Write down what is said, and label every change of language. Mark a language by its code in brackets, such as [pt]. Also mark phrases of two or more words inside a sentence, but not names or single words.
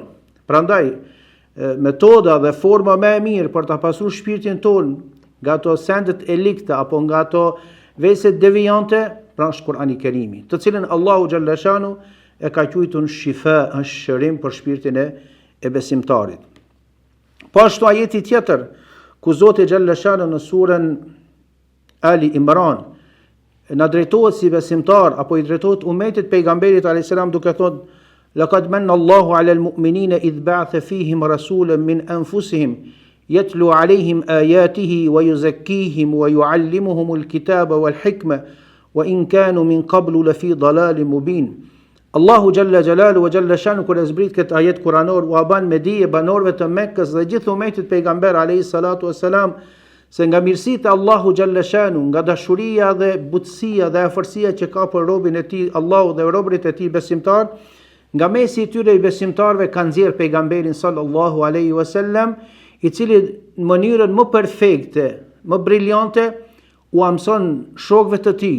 [sq] Prandaj metoda dhe forma më e mirë për ta pastruar shpirtin ton nga ato sendet e ligta apo nga ato veset devijante, pra është Kur'ani Kerimi, të cilën Allahu [ar] جل شأنه [sq] e ka quajtur shifa, është shërim për shpirtin e besimtarit. Po ashtu ajeti tjetër ku Zoti [ar] جل شأنه [sq] në surën Ali Imran na drejtohet si besimtar apo i drejtohet umetit pejgamberit [ar] عليه السلام [sq] duke thënë: [ar] لقد منّ الله على المؤمنين إذ بعث فيهم رسولا من أنفسهم يتلو عليهم آياته ويزكيهم ويعلمهم الكتاب والحكمة وإن كانوا من قبل لفي ضلال مبين. [sq] Allahu [ar] جل جلاله وجل شأنه [sq] kur e zbrit këtë ajet kuranor u ban me dije banorëve të Mekkës dhe gjithë umetit pejgamber [ar] عليه الصلاة والسلام [sq] se nga mirësitë e Allahu [ar] جل شأنه, [sq] nga dashuria dhe butësia dhe afërsia që ka për robën e tij Allahu dhe robërit e tij besimtar, nga mesi i tyre i besimtarëve kanë nxjerr pejgamberin [ar] صلى الله عليه وسلم, [sq] i cili në mënyrën më perfekte, më briljante u mëson shokëve të tij.